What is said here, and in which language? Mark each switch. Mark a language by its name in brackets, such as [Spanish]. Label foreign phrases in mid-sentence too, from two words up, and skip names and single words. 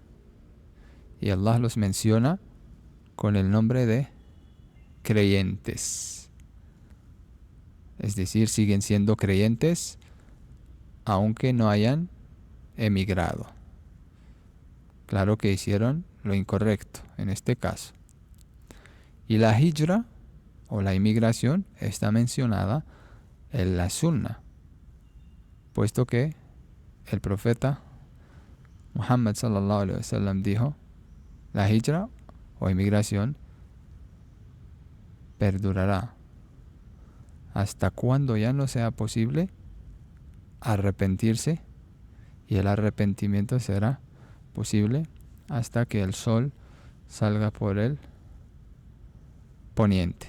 [Spanish] y Allah los menciona con el nombre de creyentes, es decir, siguen siendo creyentes aunque no hayan emigrado. Claro que hicieron lo incorrecto en este caso. Y la hijra o la inmigración está mencionada en la Sunna, puesto que el profeta Muhammad [Arabic] صلى الله عليه وسلم [Spanish] dijo: la hijra o inmigración perdurará hasta cuando ya no sea posible arrepentirse, y el arrepentimiento será posible hasta que el sol salga por el poniente.